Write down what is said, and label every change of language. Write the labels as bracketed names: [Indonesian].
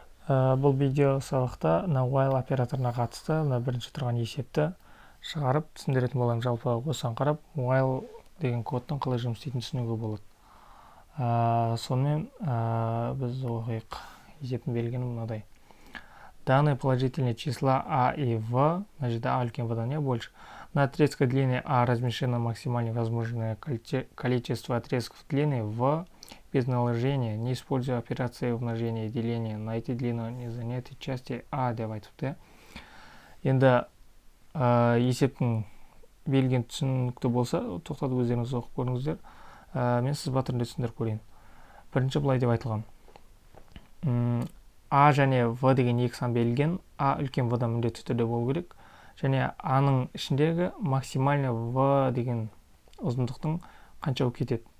[Kazakh] Бұл видео сабақта while операторына қатысты бірінші тұрған есепті шығарып түсіндіретін боламын. Жалпы осыған қарап while деген кодтың қалай жұмыс істейтінін түсінуге болады. Сонымен біз оқиық. Есептің берілгені мынадай. [Russian] Данные положительные числа А и В, [Kazakh] мына жерде А үлкен В-дан [Russian] больше. На отрезке длины А размещено максимально возможное количество отрезков длины В без наложения, не используя операции умножения и деления. Найти длину незанятой части А [Kazakh] деп айтыпты. Енді есептің берілген түсінікті болса, тоқтатып өздеріңіз оқып көріңіздер. Мен сызба түрінде түсіндіріп көрейін. Бірінші былай деп айтылған. А және В деген екі сан берілген. А үлкен В-дан міндетті түрде болу керек. Және А-ның ішіндегі максимально В деген ұзындықтың қанша болып кетеді.